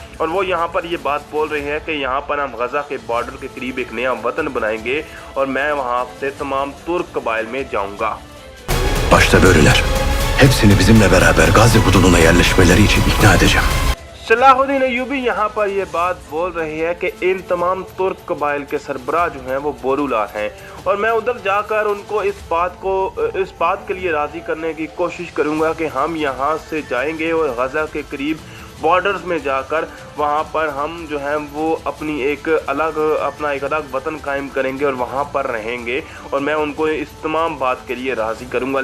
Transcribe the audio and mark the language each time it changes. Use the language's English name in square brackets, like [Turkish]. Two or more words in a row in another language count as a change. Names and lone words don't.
[Hindi] और वो यहाँ पर ये बात बोल रहे हैं कि यहाँ पर हम गज़ा के बॉर्डर के करीब एक नया वतन बनाएंगे और मैं वहाँ से तमाम तुर्क कबाइल में जाऊँगा। [Turkish] Başta böyleler. Hepsini bizimle beraber Gazze hududuna yerleşmeleri için ikna edeceğim. [Hindi] सलाहुद्दीन अय्यूबी यहाँ पर ये बात बोल रहे हैं कि इन तमाम तुर्क कबाइल के सरबराह जो हैं वो बोरूलार हैं और मैं उधर जाकर उनको इस बात के लिए राज़ी करने की कोशिश करूँगा कि हम यहाँ से जाएंगे और गज़ा के करीब बॉर्डर्स में जाकर वहाँ पर हम जो हैं वो अपना एक अलग वतन कायम करेंगे और वहाँ पर रहेंगे और मैं उनको इस तमाम बात के लिए राज़ी करूँगा।